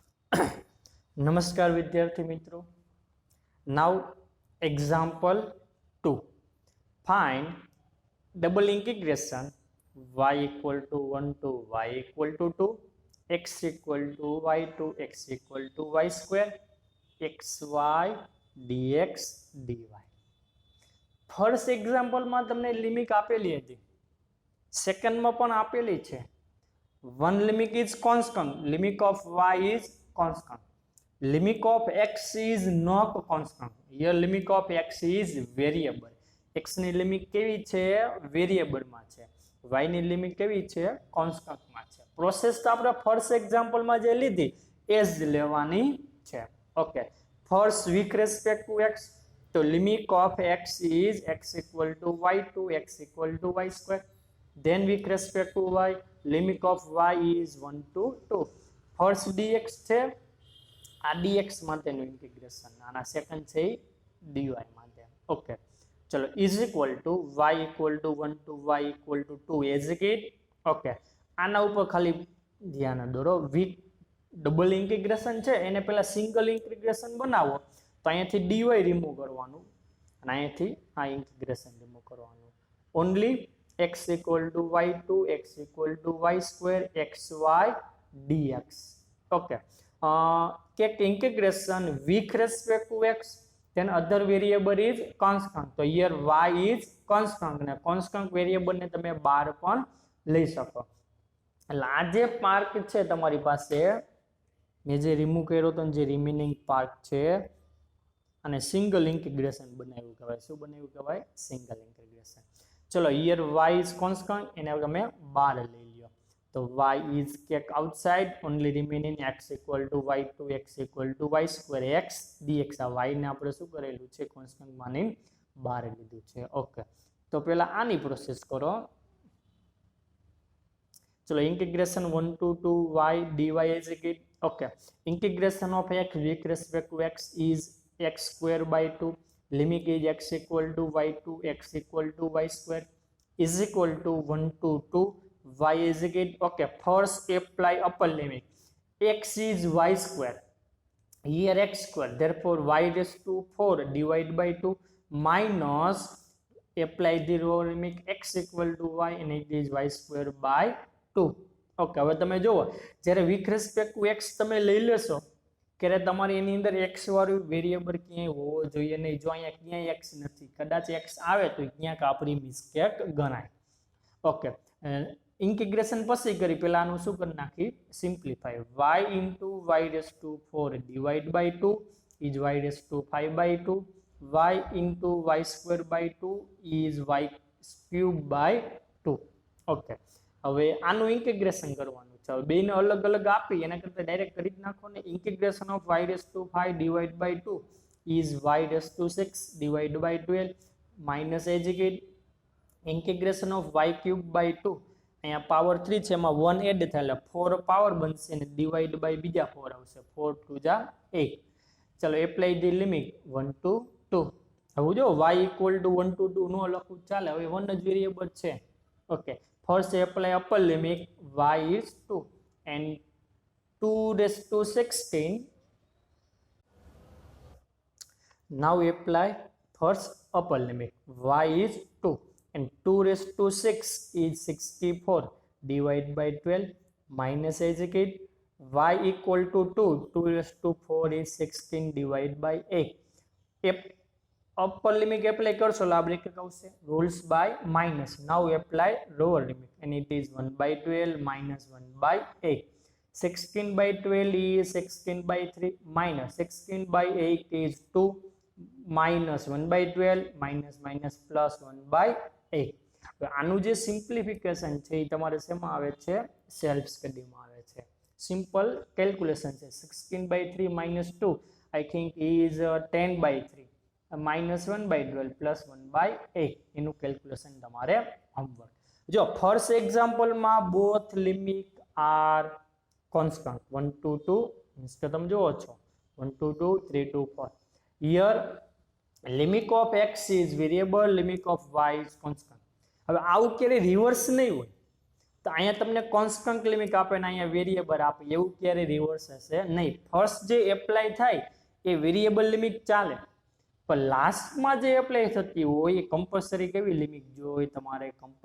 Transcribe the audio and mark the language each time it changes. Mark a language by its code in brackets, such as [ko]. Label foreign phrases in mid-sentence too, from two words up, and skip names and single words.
[hi] नमस्कार विद्यार्थी मित्रों. [en] Now example 2. Find double integration y equal to 1 to y equal to 2, x equal to y to x equal to y square, xy dx dy. first exampleમાં [gu] તમને લિમિટ આપેલી હતી, સેકન્ડમાં પણ આપેલી છે. [en] one limit is constant, limit of y is constant, limit of x is not constant. Here limit of x is variable. [gu] x ની લિમિટ કેવી છે? વેરિયેબલ માં છે. y ની લિમિટ કેવી છે? કોન્સ્ટન્ટ માં છે. પ્રોસેસ તો આપણે [en] first example [gu] માં જે લીધી એ જ લેવાની છે. [en] okay, first with respect to x, તો limit of x is x equal to y to x equal to y square. Then with respect to y, limit of y is 1 to 2. [gu] First dx છે, આ dx માટેનું ઇન્ટિગ્રેશન, આના સેકન્ડ છે dy માટે. [en] okay, ચલો is equal to y equal to 1 to y equal to 2 as it. [gu] ઓકે, આના ઉપર ખાલી ધ્યાન દોરો. [en] with double integration [gu] છે એને પહેલા [en] single integration [gu] બનાવો, તો અહીંયાથી dy રિમૂવ કરવાનું અને અહીંયાથી આ ઇન્ટિગ્રેશન રિમૂવ કરવાનું. [en] ઓનલી x equal to y2, x equal to y square, xy dx. Okay. Take integration with respect to x, then other variable is constant. So here y is constant [gu] ને [en] constant variable [gu] ને તમે બહાર પણ લઈ શકો. એટલે આ જે પાર્ટ છે તમારી પાસે, મેં જે રિમૂવ કર્યો તો જે [en] remaining part [gu] છે, અને સિંગલ ઇન્ટિગ્રેશન બનાવ્યું કહેવાય. શું બનાવ્યું કહેવાય? [en] single integration. [gu] ચલો [en] here y is constant, [gu] એને તમે બહાર લઈ લ્યો, તો [en] y is kept outside, only remaining x equal to y2, x equal to y square, x dx. [gu] આ y ને આપણે શું કરેલું છે? કોન્સ્ટન્ટ માની બહાર લીધું છે. ઓકે, તો પહેલા આની પ્રોસેસ કરો. ચલો [en] integration 1 to 2 y dy is equal. okay, integration of x with respect to x is x square by 2. Limit is x equal to y2, x equal to y square is equal to 1 to 2, y is equal. Okay, first apply upper limit. X is y square, here x square, therefore y raised to 4 divided by 2 minus apply the lower limit x equal to y and it is y square by 2. [gu] Okay, હવે તમે જુઓ, જ્યારે [en] with respect to x [gu] તમે લઈ લેશો કે તમારી એની અંદર x વાળું વેરિયેબલ ક્યાંય હોવો જોઈએ નહીં. જો અહીંયા ક્યાંય x નથી, કદાચ x આવે તો ક્યાંક આપણી મિસ્ટેક ગણાય. ઓકે, ઇન્ટિગ્રેશન પછી કરી પહેલા આનું શું કરી નાખી? સિમ્પ્લિફાય. [en] y into y raised to 4 divided by 2 is y raised to 5 by 2, y into y square by 2 is y cube by 2. [gu] ઓકે, હવે આનું ઇન્ટિગ્રેશન કરવાનું છે. બેને અલગ અલગ આપી એના કરતા ડાયરેક્ટ કરી જ નાખો ને. [en] integration of y raised to 5 divided by 2 is y raised to 6 divided by 12 minus educate integration of y cube by 2. [gu] અહીંયા પાવર 3 છે, એમાં 1 એડ થાય એટલે 4 પાવર બનશે અને [en] divide by [gu] બીજા 4 આવશે. [en] 4 2 જા 8. ચલો apply the limit 1 to 2. [gu] હવે જો y [en] equal to 1 to 2 [gu] નો લખું ચાલે, હવે 1 જ વેરિયેબલ છે. ઓકે, [en] first apply upper limit, y is 2 and 2 raised to 16. Now apply first upper limit, y is 2 and 2 raised to 6 is 64 divided by 12 minus educate y equal to 2, 2 raised to 4 is 16 divided by 8. Upper limit apply [gu] કરશો એટલે આ બ્રેકેટ આવશે. [en] rules by minus. now apply lower limit and it is 1 by 12 minus 1 by 8. 16 by 12 is 16 by 3 minus 16 by 8 is 2 minus 1 by 12 minus minus plus 1 by 8. [gu] આનું જે સિમ્પ્લિફિકેશન છે એ તમારે શેમાં આવે છે? [en] self studyમાં [gu] આવે છે. [en] simple calculation [gu] છે. [en] 16 by 3 minus 2 I think is 10 by 3 minus 1 by 12 plus 1 by 8. [gu] એનું કેલ્ક્યુલેશન તમારે હોમવર્ક. જો [en] first exampleમાં both limit are constant 1 to 2 means [gu] કે તમે જુઓ છો 1 to 2 3 to 4. [en] here limit of x is variable, limit of y is constant. [gu] હવે આવું ક્યારે રિવર્સ નહીં હોય. તો અહીંયા તમને [en] constant limit [gu] આપે ને અહીંયા વેરિયેબલ આપે, એવું ક્યારે રિવર્સ હશે નહીં. ફર્સ્ટ જે એપ્લાય થાય એ [en] variable limit [gu] ચાલે, પણ લાસ્ટમાં જે એપ્લાય થતી હોય એ કમ્પલસરી કેવી લિમિટ જોઈએ?